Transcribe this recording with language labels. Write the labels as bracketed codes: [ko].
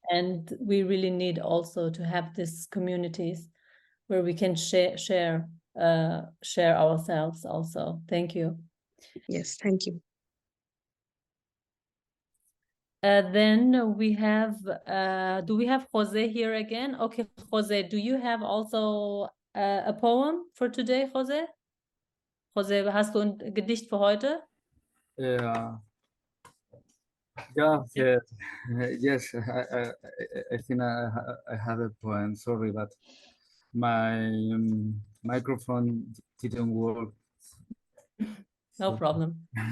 [en] and we really need also to have these communities where we can share ourselves. Also, thank you. Yes. Thank you. Then we have, do we have Jose here again? Okay, Jose, do you have also a poem for today, Jose? [de] Jose, hast du ein Gedicht für heute? [en] Yeah, yes, I think I have a poem. Sorry, but my microphone didn't work. No problem.